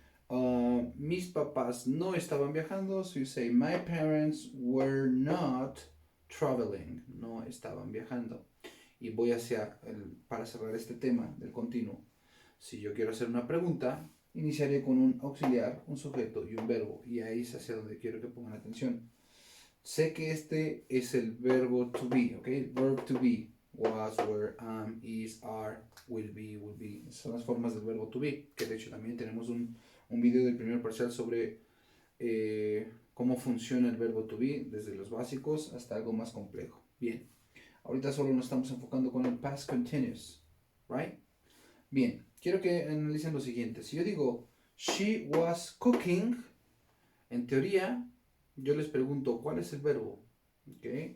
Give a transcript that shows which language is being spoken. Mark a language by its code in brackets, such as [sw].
[es] Mis papás no estaban viajando, [en] so you say my parents were not traveling, [es] no estaban viajando. Y voy para cerrar este tema del continuo. Si yo quiero hacer una pregunta, iniciaré con un auxiliar, un sujeto y un verbo. Y ahí es hacia donde quiero que pongan atención. Sé que este es el verbo to be, ¿ok? [en] Verb to be. Was, were, am, is, are, will be, will be. [es] Son las formas del verbo to be. Que de hecho también tenemos un video del primer parcial sobre cómo funciona el verbo to be, desde los básicos hasta algo más complejo. Bien. Ahorita solo nos estamos enfocando con el past continuous, [en] right? [es] Bien, quiero que analicen lo siguiente. Si yo digo, [en] she was cooking, [es] en teoría, yo les pregunto, ¿cuál es el verbo? ¿Okay?